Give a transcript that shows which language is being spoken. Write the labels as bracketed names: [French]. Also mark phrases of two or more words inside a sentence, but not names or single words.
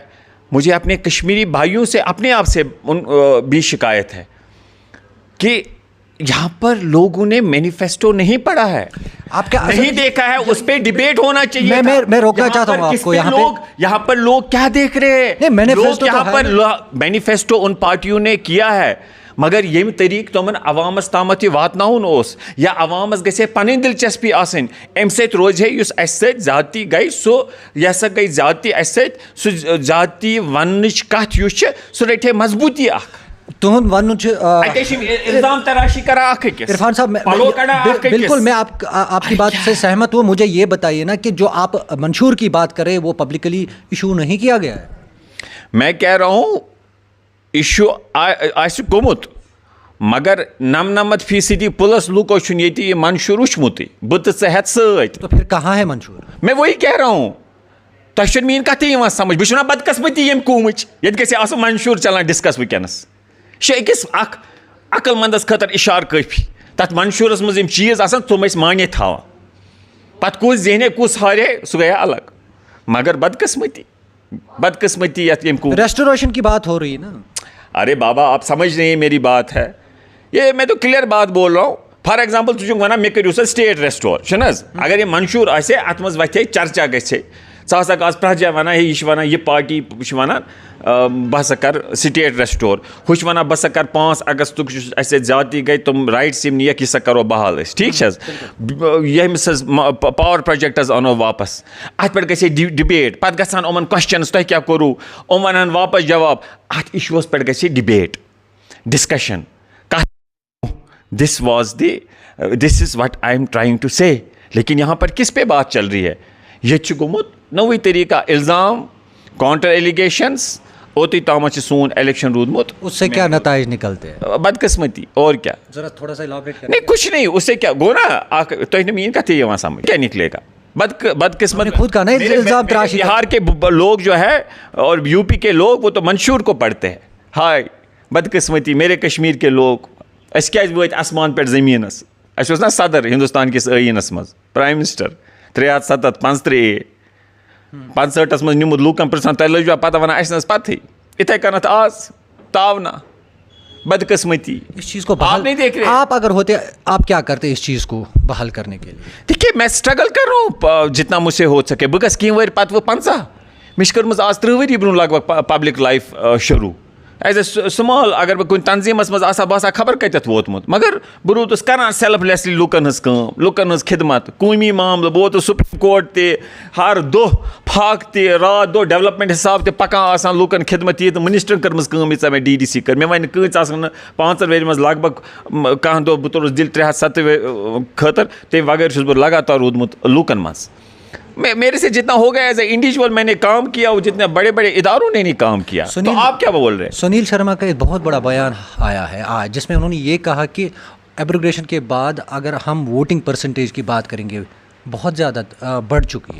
[Urdu] مجھے اپنے کشمیری بھائیوں سے, اپنے آپ سے بھی شکایت ہے کہ یہاں پر لوگوں نے مینیفیسٹو نہیں پڑھا ہے, آپ کیا نہیں دیکھا ہے, اس پہ ڈیبیٹ ہونا چاہیے. میں روکنا چاہتا ہوں آپ کو یہاں پر لوگ کیا دیکھ رہے ہیں, لوگ یہاں پر مینیفیسٹو ان پارٹیوں نے کیا ہے, [Kashmiri] مگر یم طریق تمن عوامس تامت یہ واتناؤن اوس یا عوامس گژھِ پنن دلچسپی آسن, ام سۭتۍ روزِ ہے یُس اسہِ سۭتۍ زیادتی گئی سُہ یہ ہسا گئی زیادتی اسہِ سۭتۍ, سُہ زیادتی وننٕچ کتھ یُس چھِ سُہ رٹہِ ہے مضبوطی اکھ. تہند ون الزام تراشی کرا أکِس. [Urdu] عرفان صاحب بالکل میں آپ کی بات سے سہمت ہوں. مجھے یہ بتائیے نا کہ جو آپ منشور کی بات کریں وہ [English] publicly issue [Urdu] نہیں کیا گیا ہے. میں کہہ رہا ہوں [Kashmiri] ایشو آسہِ گوٚمُت, مگر 99% پلس لوکو چھُنہٕ ییٚتہِ یہِ منشور وٕچھمُتٕے. بہٕ تہٕ ژٕ ہٮ۪تھ سۭتۍ. [Urdu] تو پھر کہاں ہے منشور؟ میں وہی کہہ رہا ہوں, [Kashmiri] تۄہہِ چھُنہٕ میٛٲنۍ کتھٕے یِوان سمجھ. بہٕ چھُس نا بدقسمتی ییٚمہِ قومٕچ ییٚتہِ گژھِ آسُن منشور چلان ڈسکس وٕنکیٚنس. یہ چھُ أکِس اکھ عقل مندس خٲطرٕ اِشارٕ کٲفی. تتھ منشورس منٛز یِم چیٖز آسان تِم ٲسۍ مانے تھاوان, پتہٕ کُس زینہِ کُس ہارے سُہ گٔیے الگ. مگر بدقسمتی یتھ ییٚمہِ قوم. [Urdu] ریسٹوریشن کی بات ہو رہی ہے نا. ارے بابا آپ سمجھ نہیں میری بات ہے, یہ میں تو کلیئر بات بول رہا ہوں. [English] for example [Kashmiri] ژٕ چھُکھ ونان مےٚ کٔرِو سا [English] state restore [Kashmiri] چھُنہٕ حظ, اگر یہِ منشور آسہِ ہے اتھ منٛز وتھِ ہے چرچا گژھِ ہے, ژٕ ہسا آس پرٛٮ۪تھ جایہِ ونان ہے یہِ چھِ ونان یہِ پارٹی چھِ ونان بہٕ ہسا کر [English] state restore, [Kashmiri] ہُہ چھُ ونان بہٕ ہسا کر 5 اگستُک یُس اسہِ سۭتۍ زیادتی گٔے تِم رایٹس یِم نِیَکھ یہِ سا کرو بحال أسۍ. ٹھیٖک چھِ حظ, ییٚمِس حظ [English] power project [Kashmiri] حظ انو واپس, اتھ پٮ۪ٹھ گژھِ ہے ڈِبیٹ, پتہٕ گژھان یِمن کوسچنٕز تۄہہِ کیٛاہ کوٚروٕ, یِم ونان واپس جواب. اتھ اِشوٗوس پٮ۪ٹھ گژھِ ہے [English] debate discussion. this is what I'm trying to say. [Urdu] لیکن یہاں پر کس پہ بات چل رہی ہے, [Kashmiri] یہ چھُ گوٚمُت نوٚوُے طریقہ الزام, [English] counter allegations. [Kashmiri] اوتٕے تامتھ چھُ سون الیکشن روٗدمُت. [Urdu] اس سے کیا نتائج نکلتے ہیں؟ بدقسمتی اور کیا. ذرا تھوڑا سا الیبوریٹ کریں. نہیں کچھ نہیں, اس سے کیا گو نا, [Kashmiri] تۄہہِ نہٕ میٛٲنۍ کتھٕے یِوان سمجھ, [Urdu] کیا نکلے گا. بدقسمت خود کا نہیں الزام تراشی. بہار کے لوگ جو ہے اور یو پی کے لوگ وہ تو منشور کو پڑھتے ہیں. ہائے بدقسمتی میرے کشمیر کے لوگ, [Kashmiri] أسۍ کیٛازِ وٲتۍ آسمان پٮ۪ٹھ زٔمیٖنس. اَسہِ اوس نا صدر ہندوستان کِس ٲییٖنس منٛز [English] prime minister [Kashmiri] 375 65 منٛز نیوٗمُت لوٗکن پرٛژھان تۄہہِ لٔجوا پتہ ونان اَسہِ نہٕ حظ پتہٕے. یِتھَے کٔنتھ آز تاونا بدقسمتی. [Urdu] اس چیز کو بحال نہیں دیکھ رہے. آپ اگر ہوتے آپ کیا کرتے اس چیز کو بحال کرنے کے لیے؟ دیکھیے میں اسٹرگل کر رہا ہوں جتنا مجھ سے ہو سکے. [Kashmiri] بہٕ گژھٕ کینٛہہ ؤری پتہٕ 50. مےٚ چھِ کٔرمٕژ آز 30 ؤری برونٛہہ لگ بگ [English] public life [Kashmiri] شروٗع. [English] as a small [Kashmiri] اگر بہٕ کُنہِ تنظیٖمس منٛز آسہٕ ہا بہٕ آسہٕ ہا خبر کتٮ۪تھ ووتمُت, مگر بہٕ روٗدُس کران سیلف لیسلی لُکن ہٕنٛز کٲم, لُکن ہٕنٛز خدمت, قومی معاملہٕ. بہٕ ووتُس سپریم کورٹ تہِ, ہر دۄہ فاقہٕ تہِ, رات دۄہ ڈیولپمنٹ حساب تہِ پکان آسان لُکن خدمت. ییٚتہِ منسٹرن کٔرمٕژ کٲم ییٖژاہ مےٚ DDC کٔر. مےٚ وَنہِ کۭتۍ آسن نہٕ 5 ؤری منٛز لگ بگ کانٛہہ دۄہ بہٕ تُلُس دِل 370 خٲطرٕ. تَمہِ بغٲر چھُس بہٕ لگاتار روٗدمُت لُکن منٛز. [Urdu] میرے سے جتنا ہو گیا [English] as an individual [Urdu] میں نے کام کیا, وہ جتنے بڑے بڑے اداروں نے نہیں کام کیا. تو آپ کیا بول رہے ہیں؟ سنیل شرما کا ایک بہت بڑا بیان آیا ہے آج, جس میں انہوں نے یہ کہا کہ ایبروگیشن کے بعد اگر ہم [English] voting percentage [Urdu] کی بات کریں گے بہت زیادہ بڑھ چکی ہے.